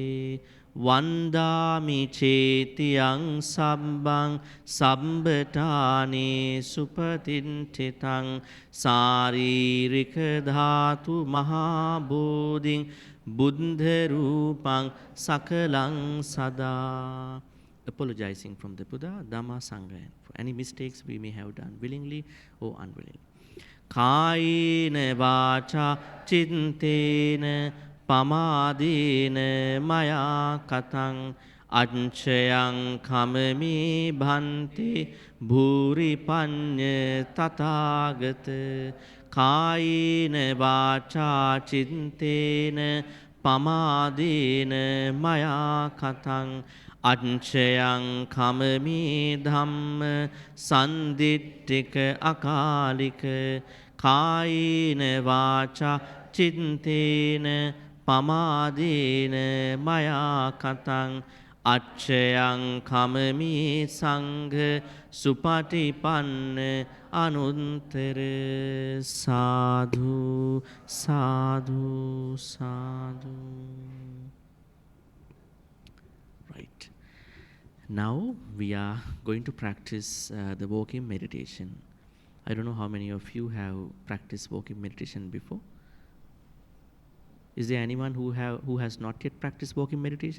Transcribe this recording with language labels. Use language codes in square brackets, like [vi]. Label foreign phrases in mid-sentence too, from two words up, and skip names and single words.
[pi] Vandami chetiyang sabbang sabbatane supatintitang saririka dhatu mahabodhin buddha rupang sakalang sada. [en] Apologizing from the Buddha, Dhamma, Sangha for any mistakes we may have done willingly or unwillingly. [pi] Kayena vacha chintena pamadena maya katang anchayang kamami bhante bhuri panya tathagata. Kayena vacha chintena pamadena maya katang අංචයං කමමි ධම්ම සන්දිට්ඨික අකාලික කායේන වාචා චින්තේන පමාදේන මයා කතං අච්චයං කමමි සංඝ සුපටිපන්න අනුත්තර. සාධු සාධු සාධු. [en] Right. Now we are going to practice the walking meditation. I don't know how many of you have practiced walking meditation before. Is there anyone who has not yet practiced walking meditation?